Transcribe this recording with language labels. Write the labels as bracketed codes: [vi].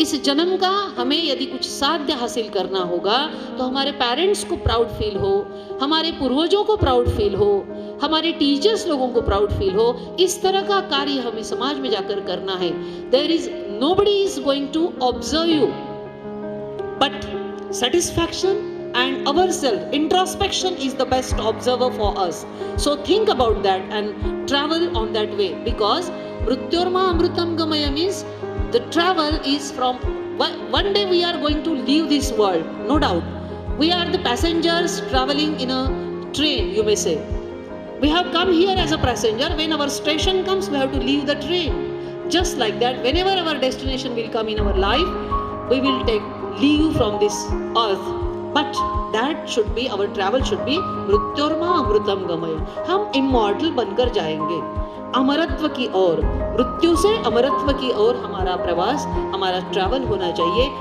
[hi] इस जन्म का हमें यदि कुछ साध्य हासिल करना होगा तो हमारे पेरेंट्स को प्राउड फील हो, हमारे पूर्वजों को प्राउड फील हो, हमारे टीचर्स लोगों को प्राउड फील हो, इस तरह का कार्य हमें समाज में जाकर करना है। [en] There is nobody is going to observe you but satisfaction and ourselves. Introspection is the best observer for us. So think about that and travel on that way, because [sa] mrityorma amrutam gamaya [en] means the travel is from one day we are going to leave this world, no doubt. We are the passengers traveling in a train, you may say. We have come here as a passenger. When our station comes, we have to leave the train. Just like that, whenever our destination will come in our life, we will leave from this earth. But that should be, our travel should be [sa] मृत्योर्मा अमृतम गमय. [hi] हम immortal बनकर जाएंगे अमरत्व की ओर, मृत्यु से अमरत्व की ओर हमारा प्रवास, हमारा ट्रैवल होना चाहिए.